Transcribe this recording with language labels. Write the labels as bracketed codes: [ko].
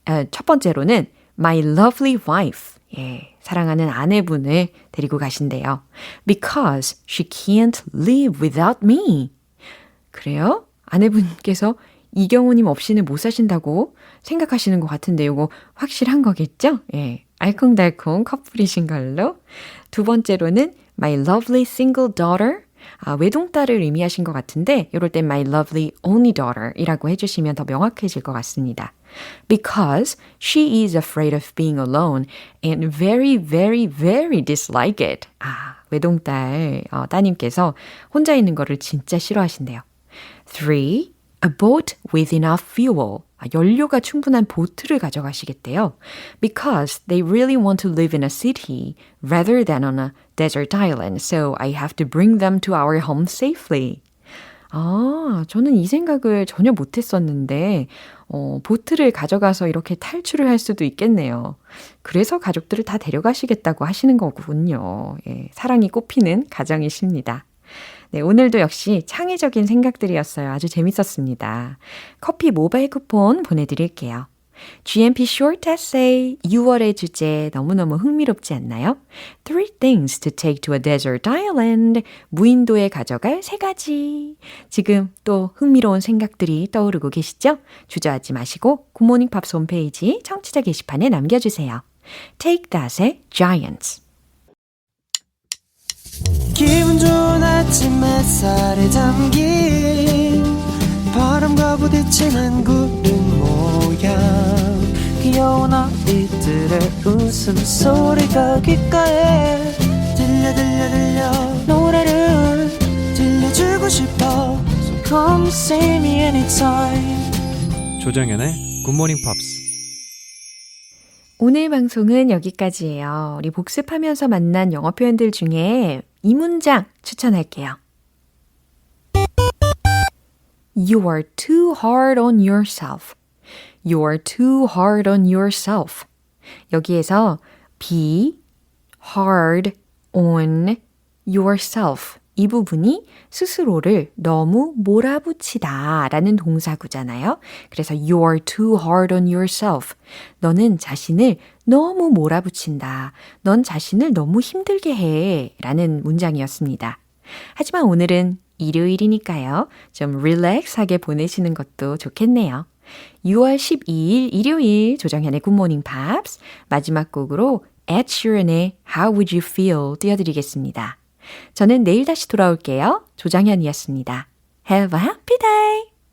[ko] 첫 번째로는 [en] My lovely wife. [ko] 예, 사랑하는 아내분을 데리고 가신대요. [en] Because she can't live without me. [ko] 그래요? 아내분께서 이경우님 없이는 못 사신다고 생각하시는 것 같은데 이거 확실한 거겠죠? 예, 알콩달콩 커플이신 걸로. 두 번째로는 [en] My lovely single daughter. [ko] 외동딸을 의미하신 것 같은데 이럴 땐 [en] My lovely only daughter [ko] 이라고 해주시면 더 명확해질 것 같습니다. [en] Because she is afraid of being alone and very, very, very dislike it. [ko] 외동딸 따님께서 혼자 있는 거를 진짜 싫어하신대요. [en] 3. A boat with enough fuel. [ko] 연료가 충분한 보트를 가져가시겠대요. [en] Because they really want to live in a city rather than on a desert island. So I have to bring them to our home safely. [ko] 저는 이 생각을 전혀 못했었는데 보트를 가져가서 이렇게 탈출을 할 수도 있겠네요. 그래서 가족들을 다 데려가시겠다고 하시는 거군요. 예, 사랑이 꽃피는 가정이십니다. 네, 오늘도 역시 창의적인 생각들이었어요. 아주 재밌었습니다. 커피 모바일 쿠폰 보내드릴게요. GMP Short Essay 6월의 주제 너무너무 흥미롭지 않나요? [en] 3 things to take to a desert island. [ko] 무인도에 가져갈 3가지. 지금 또 흥미로운 생각들이 떠오르고 계시죠? 주저하지 마시고 굿모닝 팝스 홈페이지 청취자 게시판에 남겨주세요. Take That의 Giants. 기분 좋은 아침 햇살에 담긴 바람과 부딪히는 구름 모양 귀여운 아이들의 웃음소리가 귓가에 들려 노래를 들려주고 싶어 [en] So come see me anytime. [ko] 조정연의 굿모닝 팝스. 오늘 방송은 여기까지예요. 우리 복습하면서 만난 영어 표현들 중에 이 문장 추천할게요. [en] You are too hard on yourself. You are too hard on yourself. [ko] 여기에서 [en] be hard on yourself. [ko] 이 부분이 스스로를 너무 몰아붙이다 라는 동사구잖아요. 그래서 [en] you are too hard on yourself. [ko] 너는 자신을 너무 몰아붙인다. 넌 자신을 너무 힘들게 해 라는 문장이었습니다. 하지만 오늘은 일요일이니까요. 좀 릴렉스하게 보내시는 것도 좋겠네요. 6월 12일 일요일 조정현의 굿모닝 팝스 마지막 곡으로 Ed Sheeran의 How Would You Feel 띄워드리겠습니다. 저는 내일 다시 돌아올게요. 조정현이었습니다. [en] Have a happy day!